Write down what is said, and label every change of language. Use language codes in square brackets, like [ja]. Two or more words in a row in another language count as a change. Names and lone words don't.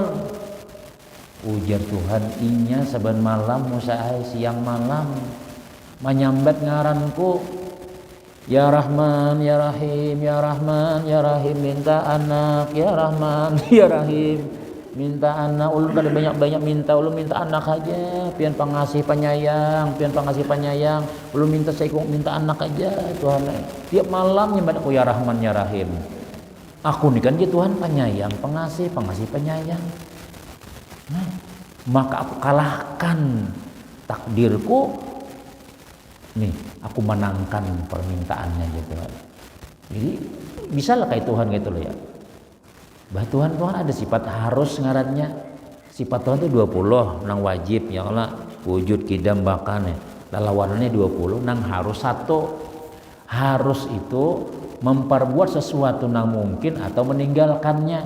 [bjn] Ujar Tuhan, inya saban malam Musa siang malam menyambat ngaranku, [ar] ya Rahman ya Rahim, ya Rahman ya Rahim, [id] minta anak, [ar] ya Rahman ya Rahim, [id] minta anak. [bjn] Ulun kada banyak-banyak minta, ulun minta anak aja, pian pengasih penyayang, ulun minta minta anak aja Tuhan. [id] Tiap malam nyambat aku [ar] ya Rahman ya Rahim. [id] Aku nih kan dia Tuhan penyayang, pengasih penyayang. Nah, maka aku kalahkan takdirku. Nih, aku menangkan permintaannya gitu. Jadi bisa lah kayak Tuhan gitu loh ya. [bjn] Bah Tuhan ada sifat harus ngarannya. [id] Sifat Tuhan itu 20 nang wajib ya Allah wujud kidam bakan ya. Lawanannya 20 nang harus 1. Harus itu memperbuat sesuatu nang mungkin atau meninggalkannya.